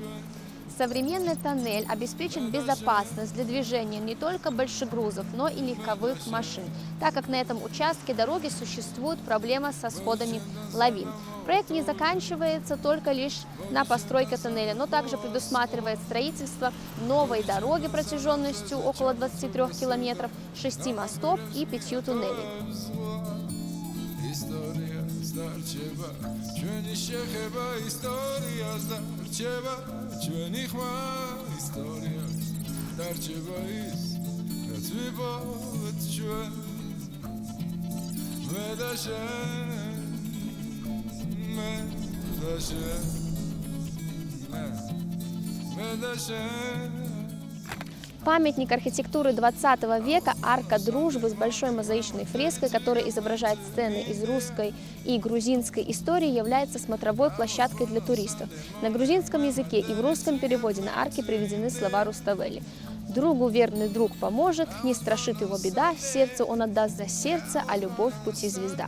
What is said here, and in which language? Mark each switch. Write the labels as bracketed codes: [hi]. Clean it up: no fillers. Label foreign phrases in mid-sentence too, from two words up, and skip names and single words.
[ru] Современный тоннель обеспечит безопасность для движения не только большегрузов, но и легковых машин, так как на этом участке дороги существует проблема со сходами лавин. Проект не заканчивается только лишь на постройке тоннеля, но также предусматривает строительство новой дороги протяженностью около 23 километров, 6 мостов и 5 туннелей. [ka] ჩვენი შეხება ისტორიას დარჩება ჩვენი ხმა ისტორიას დარჩება ის რაც ვიპოვეთ ჩვენ მე და შენ მე და შენ. [ru] Памятник архитектуры 20 века «Арка дружбы» с большой мозаичной фреской, которая изображает сцены из русской и грузинской истории, является смотровой площадкой для туристов. На грузинском языке и в русском переводе на арке приведены слова Руставели. «Другу верный друг поможет, не страшит его беда, сердце он отдаст за сердце, а любовь в пути звезда».